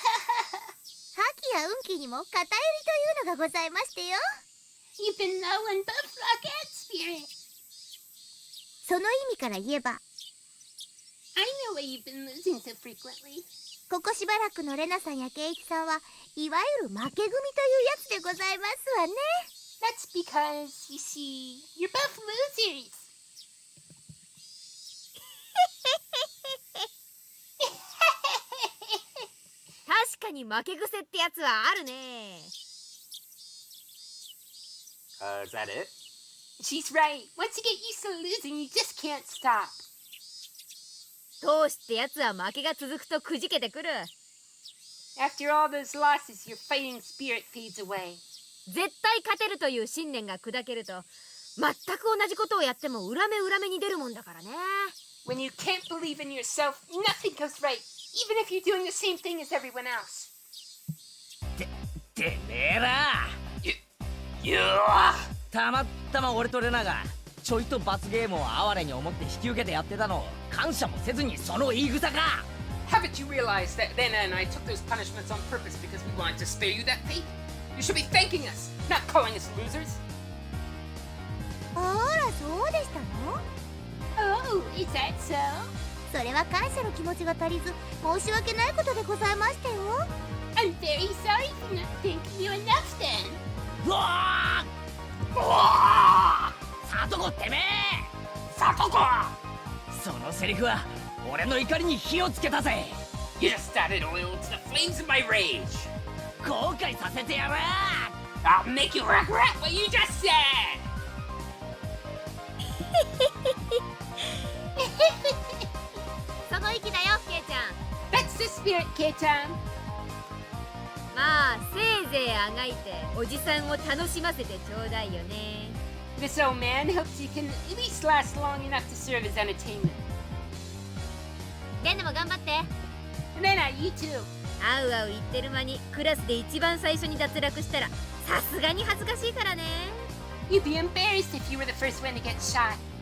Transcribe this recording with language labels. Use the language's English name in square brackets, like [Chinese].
[Japanese] 覇気や運気にも偏りというのがございましてよ。 [English] You've been low in both luck and spirit. [Japanese] その意味から言えば、 [English] I know why you've been losing so frequently. [Japanese] ここしばらくのレナさんやケイチさんはいわゆる負け組というやつでございますわね。 [English] That's because, you see, you're both losers. [Japanese] 確かに負け癖ってやつはあるね。 [English] Is that it? She's right. Once you get used to losing, you just can't stop. [Japanese] どうしてやつは負けが続くとくじけてくる。 [English] After all those losses, your fighting spirit fades away. [Japanese] 絶対勝てるという信念が砕けると、全く同じことをやっても裏目裏目に出るもんだからね。 [English] When you can't believe in yourself, nothing goes right, even if you're doing the same thing as everyone else. [Japanese] てめえら。たまたま俺とレナがちょいと罰ゲームを哀れに思って引き受けてやってたのを感謝もせずにその言い草か。 [English] Haven't you realized that Rena and I took those punishments on purpose because we wanted to spare you that fate? You should be thanking us, not calling us losers. [Japanese] あら、そうでしたの？ [English] Oh, is that so? [Japanese] それは感謝の気持ちが足りず申し訳ないことでございましたよ。 [English] I'm very sorry for not thanking you enough then. [Japanese] うわー！うわー！サトコてめえ！サトコ！そのセリフは俺の怒りに火をつけたぜ。 [English] You just added oil to the flames of my rage. [Japanese] 合いさせてやる。 [English] I'll make you regret what you just said! [Japanese] その意気だよケイちゃん。 [English] That's the spirit, K-chan. [Japanese] まあせいぜいあがいておじさんを楽しませてちょうだいよね。 [English] This old man hopes he can at least last long enough to serve as entertainment. [Japanese] レンナも頑張って。 [English] Rena, you too. [Japanese] あうあう言ってる間にクラスで一番最初に脱落したらさすがに恥ずかしいからね。 [English] You'd be embarrassed if you were the first one to get shot.